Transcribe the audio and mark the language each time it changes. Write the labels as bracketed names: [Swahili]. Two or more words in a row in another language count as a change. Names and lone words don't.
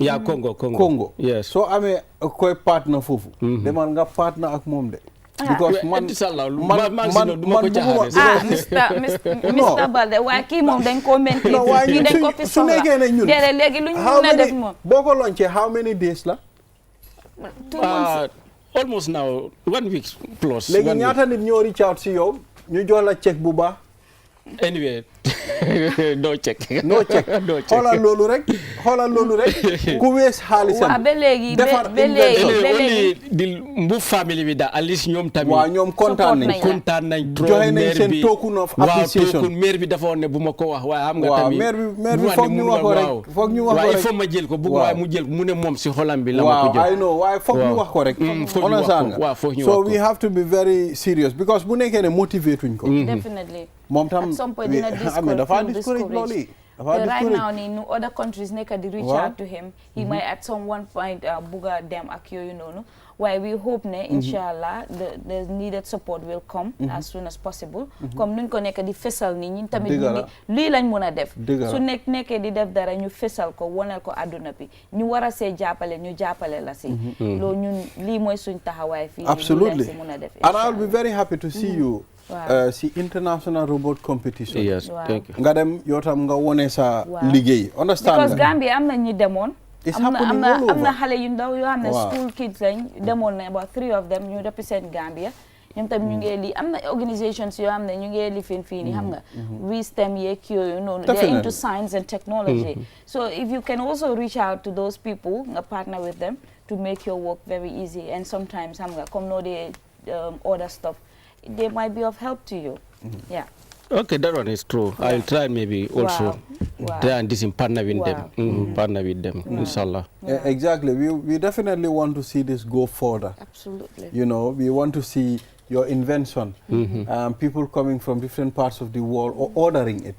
[Wolof] yaa Congo yes soo amee koy partner foofu demal nga partner ak moom de because man Mr. Balde waaye kii moom dañ koo maintain kii dañ ko fi su nekkee ne ñun déedéet léegi lu ñu mën a def moom boo ko lancé how many days la [English] 2 months almost now 1 week plus [Wolof] léegi ñaata nit ñoo [English] reach out [Wolof] si yow ñu jox la chèque bu baax [English] anyway no check [Wolof] xoolal loolu rek ku wees xaalisam ba léegi di mbu family bi daal at least ñoom tamit waaw ñoom kontaan nañ trop joxe nañ seen [English] token of appreciation [Wolof] waaw maire bi dafa woon ne bu ma ko wax waaye xam nga tamit maire bi foog ñu wax ko rek waaye [French] il faut [Wolof] ma jël ko bëgg waaye mu jël mu ne moom si xolam bi la ma ko jox [English] I know [Wolof] waaye foog ñu wax ko rek [English] so we have to be very serious because [Wolof] bu nekkee ne motivate wuñ ko definitely moom tam [English] at some point [Wolof] dina discourage [English] right now [Wolof] ni nu [English] other countries [Wolof] nekk di [English] reach out to him he might at some one point [Wolof] bugga dem ak yooyu noonu waaye [English] we hope [Wolof] ne inshallah [English] the needed support will come as soon as possible [Wolof] comme nuñ ko nekk di fesal ni ñun tamit ñu ngi lii lañ mën a def su nekkee di def dara ñu fesal ko wonal ko àdduna bi ñu war a see jàppale ñu jàppale la si loolu ñun lii mooy suñ taxawaay fii absolutely si mën a def [English] and I'll be very happy to see you si international robot competition yes thank you [Wolof] nga dem yow tam nga wone sa liggéey understand because Gambia am na ñi demoon am na xale yu ndaw yoo xam ne Wow. [English] school kids [Wolof] lañ demoon na [English] about 3 of them ñu represent Gambia [Wolof] ñoom tam ñu ngi li am na [English] organisations [Wolof] yoo xam ne ñu ngi lifin fii nii xam nga [English] wisdom [Wolof] yeeg yooyu noonu [English] they're into science and technology so if you can also reach out to those people nga partner with them to make your work very easy and sometimes [Wolof] xam nga comme no [English] they order stuff they might be of help to you yeah. Okay, that one is true. Yeah. I'll try maybe also try and partner with them. Partner with them, inshallah. Yeah, exactly. We definitely want to see this go further. Absolutely. You know, we want to see your invention. People coming from different parts of the world or ordering it.